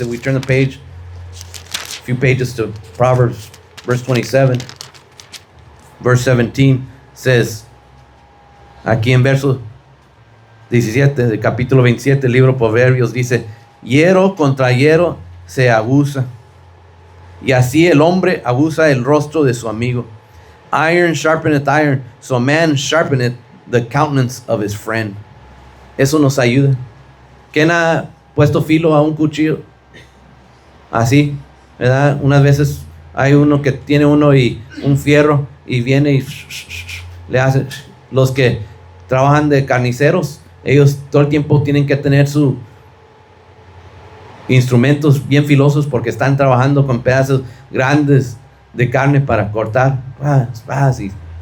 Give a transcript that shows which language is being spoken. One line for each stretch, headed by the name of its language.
English: If we turn the page, a few pages to Proverbs, verse 27, verse 17 says,
Spanish: aquí en verso 17, del capítulo 27, el libro Proverbios, dice: hierro contra hierro se abusa, y así el hombre abusa el rostro de su amigo. Iron sharpeneth iron, so man sharpeneth the countenance of his friend. Eso nos ayuda. ¿Quién ha puesto filo a un cuchillo? Así, ¿verdad? Unas veces hay uno que tiene uno y un fierro y viene y le hace. Los que trabajan de carniceros, ellos todo el tiempo tienen que tener sus instrumentos bien filosos porque están trabajando con pedazos grandes de carne para cortar. Así.